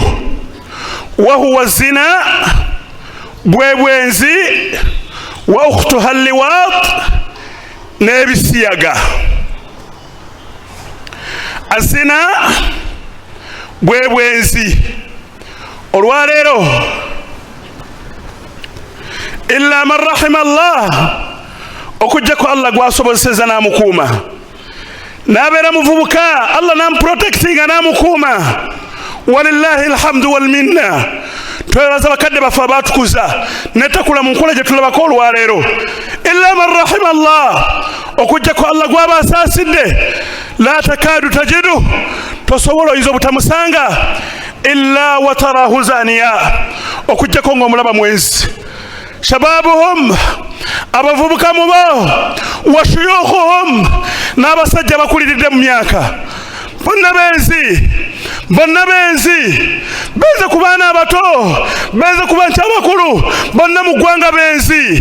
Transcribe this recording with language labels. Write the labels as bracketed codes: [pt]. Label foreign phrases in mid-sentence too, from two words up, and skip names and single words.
[ar] وهو زنا, [lg] bwe bwenzi, [ar] وأختها لواط, [lg] n'ebisiyaga. Azina bwe bwenzi. [ar] Olwaleero إلا من رحم الله, [lg] okujjako Allah gwasobozeseza n'amukuuma, n'abeera muvubuka Allah n'amuprotectinga n'amukuuma. [ar] ولله الحمد والمنة. [lg] Twebaza bakadde baffe abaatukuza netakula mu nkola gye tulabako olwaleero. [ar] إلا من رحم الله, [lg] okujjako Allah gwaba asaasidde, [ar] لا تكاد تجد, [lg] tosobola oyinza obutamusanga [ar] إلا وتراه زانيا, [lg] okujjako ng'omulaba mwenzi. Shababuhum, abavubuka mu bo, [ar] وشيوخهم, [lg] n'abasajja bakuliridde mu myaka, bonna benzi, benze ku baana abato, benze ku bantu abakulu, bonna mu ggwanga benzi.